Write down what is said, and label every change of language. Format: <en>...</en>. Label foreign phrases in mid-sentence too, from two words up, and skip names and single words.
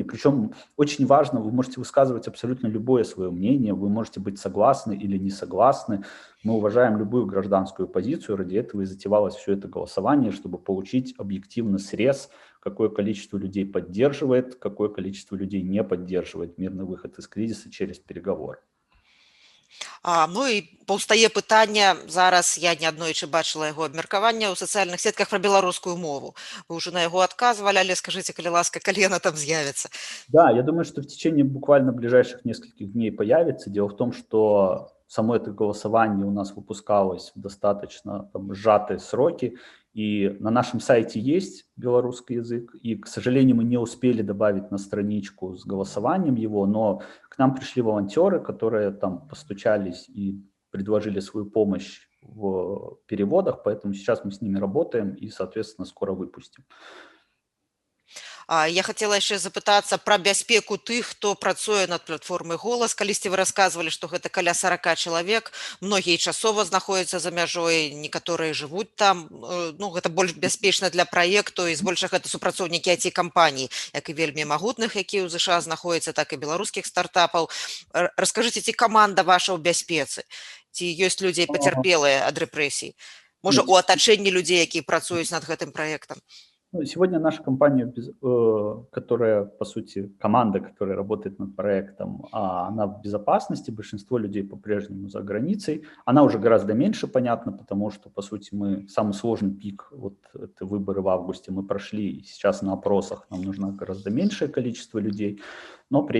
<ru>Причем очень важно, вы можете высказывать абсолютно любое свое мнение, вы можете быть согласны или не согласны. Мы уважаем любую гражданскую позицию, ради этого и затевалось все это голосование, чтобы получить объективный срез, какое количество людей поддерживает, какое количество людей не поддерживает мирный выход из кризиса через переговоры.</ru> <be>Ну і паўстае пытанне, зараз я неаднойчы бачыла яго абмеркаванне ў сацыяльных сетках пра беларускую мову. Вы уже на яго адказвалі, але скажыце, калі ласка, калі яна там з'явіцца?</be> <ru>Да, я думаю, что в течение буквально ближайших нескольких дней появится. Дело в том, что само это голосование у нас выпускалось в достаточно сжатые сроки, и на нашем сайте есть белорусский язык, и, к сожалению, мы не успели добавить на страничку с голосованием его, но к нам пришли волонтеры, которые там постучались и предложили свою помощь в переводах, поэтому сейчас мы с ними работаем и, соответственно, скоро выпустим.</ru> <be>Я хацела яшчэ запытацца пра бяспеку тых, хто працуе над платформай «Голас». Калісьці вы расказвалі, што гэта каля 40 чалавек, многія часова знаходзяцца за мяжой, некаторыя жывуць там. Ну, гэта больш бяспечна для праекту, і збольшага гэта супрацоўнікі IT-кампаній, як і вельмі магутных, якія ў ЗША знаходзяцца, так і беларускіх стартапаў. Раскажыце, ці каманда ваша ў бяспецы? Ці ёсць людзей пацярпелыя ад рэпрэсій? Можа, у атачэнні людзей, якія працуюць над гэтым праектам?</be> <ru>Ну, сегодня наша компания, которая, по сути, команда, которая работает над проектом, она в безопасности, большинство людей по-прежнему за границей. Она уже гораздо меньше, понятно, потому что, по сути, мы самый сложный пик, вот это выборы в августе мы прошли, и сейчас на опросах нам нужно гораздо меньшее количество людей, но при</ru>